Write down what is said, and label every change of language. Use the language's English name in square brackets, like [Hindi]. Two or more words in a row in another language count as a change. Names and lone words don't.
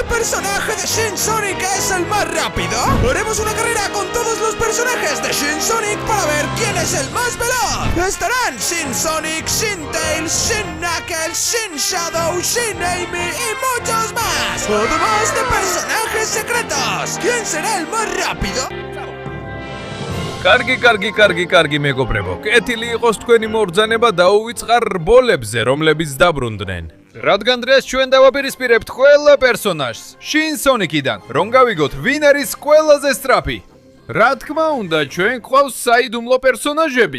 [Spanish] personaje de Shin Sonic es el más rápido? Haremos una carrera con todos los personajes de Shin Sonic para ver quién es el más veloz. Estarán Shin Sonic, Shin Tails, Shin Knuckles, Shin Shadow, Shin Amy y muchos más. Además de personajes secretos. ¿Quién será el más rápido? [Georgian] კარგი მეგობრებო. კეთილი იყოს თქვენი მობრძანება დაუვიწყარ რბოლებზე, რომლებიც დაბრუნდნენ. რადგან დღეს ჩვენ დავაპირისპირებთ ყველა პერსონაჟს Shin Sonic-იდან, რომ გავიგოთ ვინ არის ყველაზე სწრაფი. რა თქმა უნდა, ჩვენ გვყავს საიდუმლო პერსონაჟებიც.